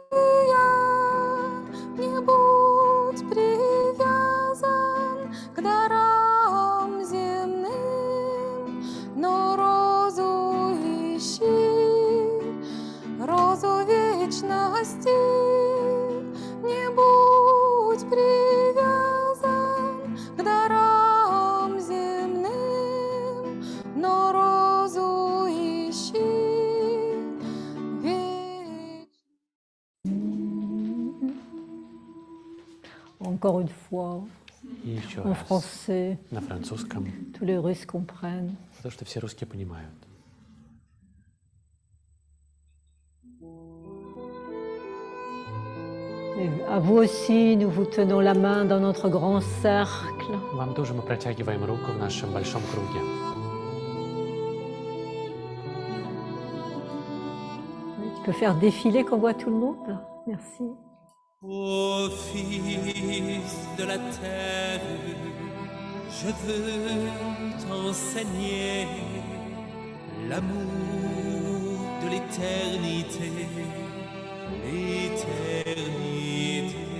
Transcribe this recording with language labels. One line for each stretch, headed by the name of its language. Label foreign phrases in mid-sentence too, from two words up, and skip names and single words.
Russian: Не будь привязан к дарам земным, но розу ищи, розу вечности. Не будь привязан к дарам земным, но розу ищи вечность.
French: Encore une fois,
Russian: И еще
French: en
Russian: раз.
French: français,
Russian: На французском.
French: tous les Russes comprennent.
Russian: Потому что все русские понимают.
French: Et à vous aussi, nous vous tenons la main dans notre grand cercle.
Russian: Вам тоже мы протягиваем руку в нашем большом круге.
French: Tu peux faire défiler qu'on voit tout le monde. Merci. Ô fils de la terre, je veux t'enseigner l'amour de l'éternité, l'éternité.